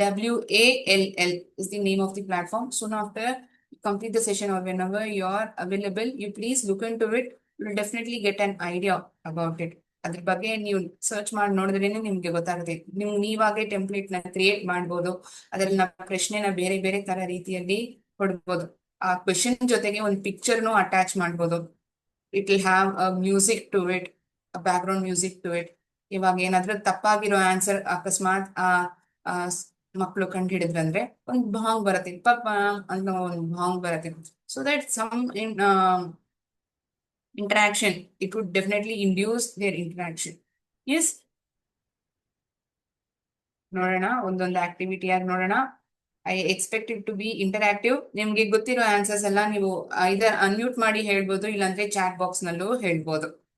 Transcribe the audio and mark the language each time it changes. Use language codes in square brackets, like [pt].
[en] WORDWALL is the name of the platform. Soon after complete the session or whenever you are available, you please look into it. You will definitely get an idea about it. [kn] ಅದ್ರ ಬಗ್ಗೆ ನೀವು search ಮಾಡಿ ನೋಡಿದ್ರೇನೆ ನಿಮ್ಗೆ ಗೊತ್ತಾಗುತ್ತೆ. ನೀವಾಗೆ template ನ create ಮಾಡ್ಬೋದು. ಅದ್ರಲ್ಲಿ ನಾವು ಪ್ರಶ್ನೆನ ಬೇರೆ ಬೇರೆ ತರ ರೀತಿಯಲ್ಲಿ ಕೊಡ್ಬೋದು. ಆ ಕ್ವೆಶನ್ ಜೊತೆಗೆ ಒಂದು ಪಿಕ್ಚರ್ನು ಅಟ್ಯಾಚ್ ಮಾಡ್ಬೋದು. [en] It will have a music to it, background music to it. [kn] ಇವಾಗ ಏನಾದ್ರೂ ತಪ್ಪಾಗಿರೋ ಆನ್ಸರ್ ಅಕಸ್ಮಾತ್ ಮಕ್ಕಳು ಕಂಡು ಹಿಡಿದ್ರಂದ್ರೆ ಒಂದು ಭಾಂಗ್ ಬರುತ್ತೆ, ಪಪ್ಪ ಅಂತ ಒಂದು ಭಾಂಗ್ ಬರುತ್ತೆ. [en] So that some interaction, it would definitely induce their interaction. [kn] Yes, ನೋಡೋಣ ಒಂದೊಂದು ಆಕ್ಟಿವಿಟಿ ಆಗಿ ನೋಡೋಣ. [en] I expect it to be interactive. [kn] ನಿಮ್ಗೆ ಗೊತ್ತಿರೋ ಆನ್ಸರ್ಸ್ ಎಲ್ಲ ನೀವು ಇದರ್ ಅನ್ಮ್ಯೂಟ್ ಮಾಡಿ ಹೇಳ್ಬೋದು, ಇಲ್ಲಾಂದ್ರೆ ಚಾಟ್ ಬಾಕ್ಸ್ ನಲ್ಲೂ ಹೇಳ್ಬೋದು.